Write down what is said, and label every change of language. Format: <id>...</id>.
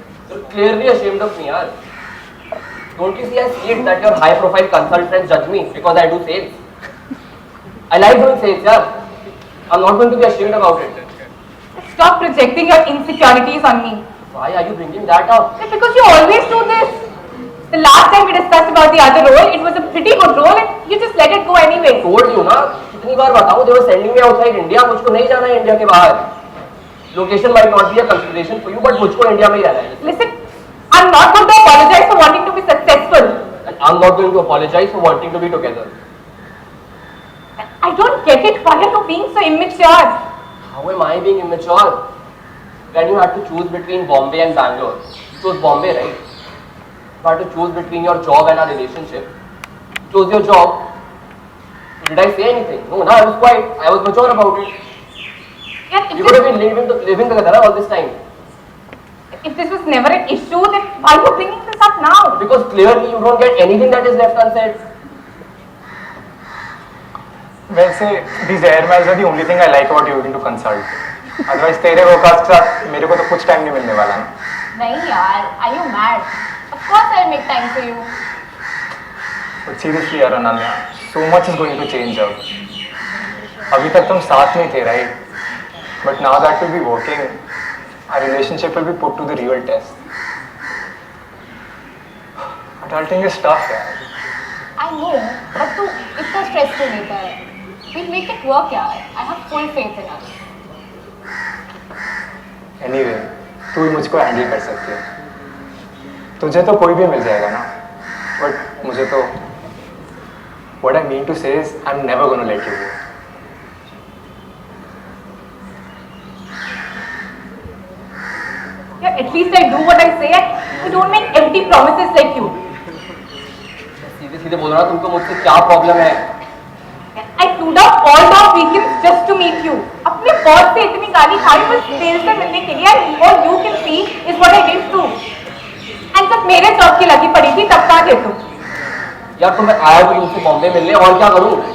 <en>You're clearly ashamed of me, yaar. Don't you see I see it that your high-profile consultants judge me because I do sales? I like doing sales, yaar. I'm not going to be ashamed about it. Stop projecting your insecurities on me. Why are you bringing that up? It's because you always do this. The last time we discussed about the other role, it was a pretty good role and you just let it go anyway. Told you</en> <hi>ना कितनी बार बताऊँ</hi> <en>they were sending me outside India</en> <hi>मुझको नहीं जाना है India के बाहर.</hi> <en>Location might not be a consideration for you but</en> <hi>मुझको इंडिया में ही रहना है.</hi> <en>Listen, I'm not going to apologize for wanting to be successful. And I'm not going to apologize for wanting to be together. I don't get it. Why are you being so immature? How am I being immature? When you had to choose between Bombay and Bangalore, you chose Bombay, right? You had to choose between your job and our relationship. Chose your job. Did I say anything? No, I was quiet. I was mature about it. Yeah, We could have been living together all this time. if this was never an issue, then why are you bringing this up now? Because clearly you don't get anything that is left unsaid.</en> <hi>वैसे</hi> <en>these air miles are the only thing I like about you to consult. Otherwise</en> <hi>तेरे वोकास के साथ मेरे को तो कुछ time नहीं मिलने वाला ना. नहीं यार,</hi> <en>are you mad? Of course I'll make time for you. But seriously यार Ananya, so much is going to change</en> <hi>अब. अभी तक तुम साथ में थे,</hi> <en>right? But now that we'll be working, our relationship will be put to the real test. Adulting is tough यार. I know, but</en> <hi>तू इतना stress क्यों लेता है?</hi> <en>We'll make it work यार. I have full faith in us. Anyway,</en> <hi>तू ही मुझको handle कर सकती है. तुझे तो कोई भी मिल जाएगा ना.</hi> <en>But</en> <hi>मुझे तो</hi> <en>what I mean to say is I'm never gonna let you go. Yeah, at least I do what I say and I don't make empty promises like you.</en> <hi>सीधे सीधे बोल रहा तुमको मुझसे क्या प्रॉब्लम है?</hi> <en>I flew down all the weekends just to meet you.</en> <hi>अपने boss से इतनी गाली खाई बस तेरे से मिलने के लिए</hi> <en>and all you can see is what I did too.</en> <hi>And जब मेरे जॉब की लगी पड़ी थी तब कहाँ थे तुम? यार तो मैं आया तो तुमसे बॉम्बे मिलने और क्या करूँ?</hi>